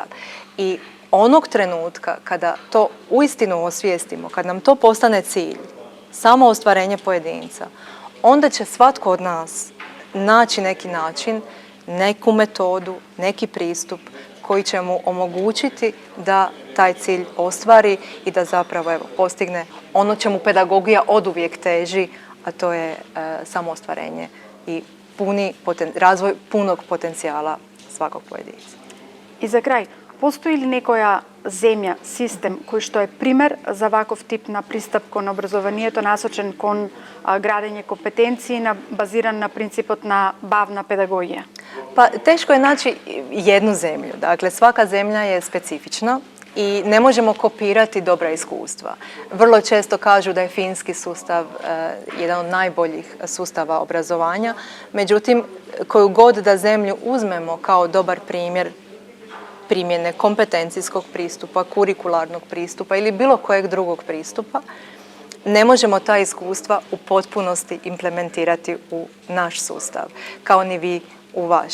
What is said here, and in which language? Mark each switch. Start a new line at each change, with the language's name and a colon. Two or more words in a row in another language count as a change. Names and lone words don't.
Croatian: I onog trenutka kada to uistinu osvijestimo, kad nam to postane cilj, samo ostvarenje pojedinca, onda će svatko od nas naći neki način, neku metodu, neki pristup koji će mu omogućiti da taj cilj ostvari i da zapravo postigne ono čemu pedagogija oduvijek teži, a to je samo ostvarenje i razvoj punog potencijala svakog pojedinca. I za kraj, postoji li nekoја
Macedonian: земја, систем кој што е пример за ваков тип на пристап кон образованието насочен кон градење компетенции базиран на принципот на бавна педагогија?
Croatian: Pa teško je naći jednu zemlju. Dakle, svaka zemlja je specifična i ne možemo kopirati dobra iskustva. Vrlo često kažu da je finski sustav jedan od najboljih sustava obrazovanja. Međutim, koju god da zemlju uzmemo kao dobar primjer primjene kompetencijskog pristupa, kurikularnog pristupa ili bilo kojeg drugog pristupa, ne možemo ta iskustva u potpunosti implementirati u naš sustav, kao ni vi u vaš.